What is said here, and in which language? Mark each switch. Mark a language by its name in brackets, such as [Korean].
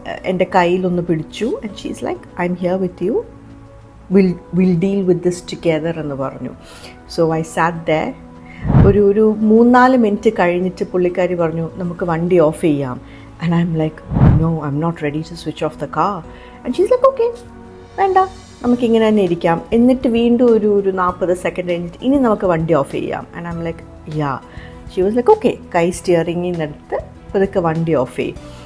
[Malayalam] എൻ്റെ കയ്യിലൊന്ന് പിടിച്ചു [English] and she's like, I'm here with you. We'll deal with this together [Malayalam] എന്ന് പറഞ്ഞു. [English] So I sat there. [Malayalam] ഒരു 3-4 minute കഴിഞ്ഞിട്ട് പുള്ളിക്കാരി പറഞ്ഞു, നമുക്ക് വണ്ടി ഓഫ് ചെയ്യാം. [English] And I'm like, no, I'm not ready to switch off the car. And she's like, okay, [Malayalam] വേണ്ട, നമുക്കിങ്ങനെ തന്നെ ഇരിക്കാം. എന്നിട്ട് വീണ്ടും ഒരു 40 സെക്കൻഡ് കഴിഞ്ഞിട്ട് ഇനി നമുക്ക് വണ്ടി ഓഫ് ചെയ്യാം. [English] And I'm like, yeah. She was like, okay, [Malayalam] കൈ സ്റ്റിയറിങ്ങിൽ നിന്നെടുത്ത് പതുക്കെ വണ്ടി ഓഫ് ചെയ്യും.